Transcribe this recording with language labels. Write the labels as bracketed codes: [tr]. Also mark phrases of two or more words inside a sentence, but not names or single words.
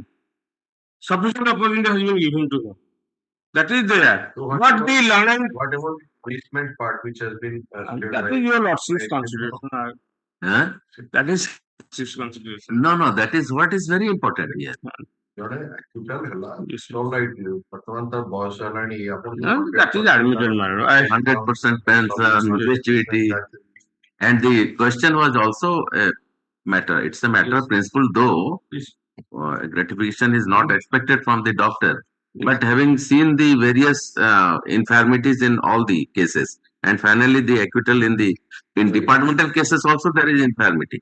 [en] Sufficient opportunity has been given to him. That is there. So What the learning? whatever the punishment part which has been that is your lordship's consideration. Huh? That is lordship's consideration. No, that is what is very important here. Yes, all right, [or] ବର୍ତ୍ତମାନ ତ ବୟସ ହେଲାଣି ଆପଣ [en] that is admitted, man. 100% pension, gratuity. And the question was also a matter. It's a matter of principle, though gratification is not expected from the doctor. But having seen the various infirmities in all the cases, and finally the acquittal in departmental cases also there is infirmity.